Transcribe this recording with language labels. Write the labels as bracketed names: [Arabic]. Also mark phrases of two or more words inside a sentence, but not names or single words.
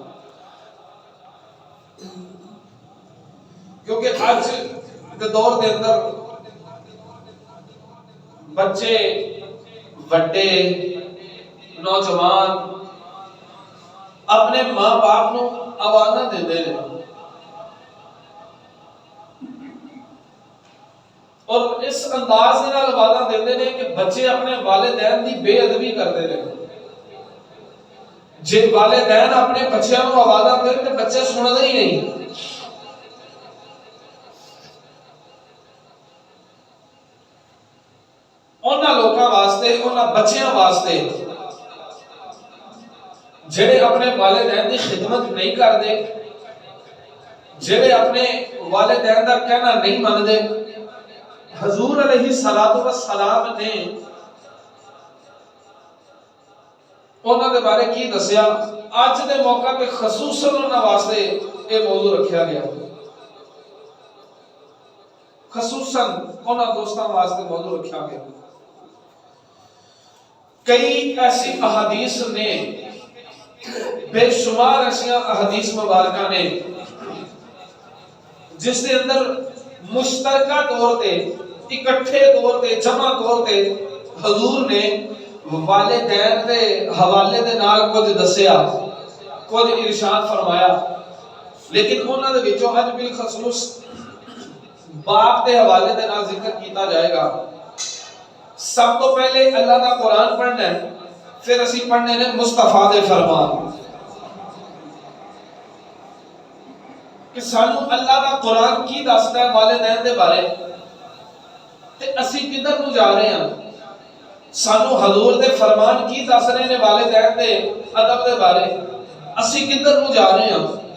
[Punjabi] کیونکہ آج کے دور دے اندر بچے بڑے نوجوان اپنے ماں باپ نو آوازاں دیندے نے اور اس انداز دے نال آوازاں دیندے نے کہ بچے اپنے والدین دی بے ادبی کردے نے. جے والدین اپنے بچیاں نو آوازاں دین تے بچے سنتے ہی نہیں. انہاں لوکاں واسطے، انہاں بچیاں واسطے جڑے اپنے والدین دی خدمت نہیں کردے، جڑے اپنے والدین دا کہنا نہیں مندے، حضور [Arabic] علیہ السلام [Punjabi] نے انہاں دے بارے کی دسیا. آج دے موقع پہ خصوصاً انہاں واسطے یہ موضوع رکھا گیا، خصوصاً انہاں دوستاں واسطے موضوع رکھا گیا. کئی ایسی احادیث نے، بے شمار ایسی احادیث مبارکہ نے جس کے اندر مشترکہ طور تے، اکٹھے طور تے، جمع طور تے حضور نے والدین دے حوالے دے نال کچھ دسیا، خود ارشاد فرمایا، لیکن انہوں نے وچوں اج بالخصوص باپ کے حوالے دے نال ذکر کیتا جائے گا۔ سب تو پہلے اللہ دا قرآن پڑھنا ہے، پھر اسی پڑھنے نے مصطفیٰ دے فرمان کہ سانو اللہ دا قرآن کی دستا ہے والدین دے بارے تے اسی کدھر نو جا رہے ہیں، سانو حضور دے فرمان کی دس رہے نے والدین دے ادب دے بارے، اسی کدھر نو جا رہے ہیں۔